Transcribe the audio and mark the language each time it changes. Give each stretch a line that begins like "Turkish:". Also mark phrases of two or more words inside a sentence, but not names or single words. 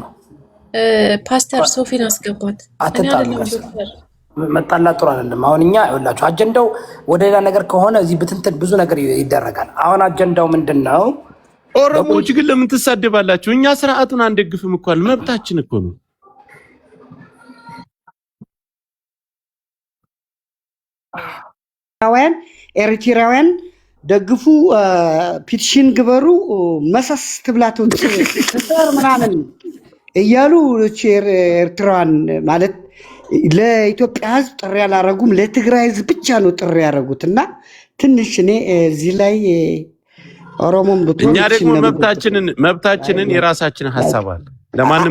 Amharic: ፓስተር ሶፊን አስገባት። እኔ አይደለም። መጣላት ጥሩ አይደለም። አሁን እኛ ይኸውላችሁ አጀንዳው ወደ ሌላ ነገር ከሆነ እዚህ ብትንትን ብዙ ነገር ይደረጋል። አሁን አጀንዳው ምንድን ነው? ኦሮሞዎች ግን ለምን ትሳደባላችሁ? እኛ ስርዓቱን አንደግፍም እኮ አለ። መብታችን እኮ ነው።
Tigrinya: ኤርትራውያን ደግፉ፣ ፒቲሽን ግበሩ፣
Amharic: መሰስ ትብላቱ ትሰር ምናምን እያሉ ኤርትራውያን ማለት ለኢትዮጵያ ሕዝብ ጥሪ ያላረጉም ለትግራይ ሕዝብ ብቻ ነው ጥሪ ያደረጉት። እና ትንሽ እኔ እዚህ ላይ ኦሮሞም እኛ ደግሞ መብታችንን የራሳችን ሀሳብ አለ ለማንም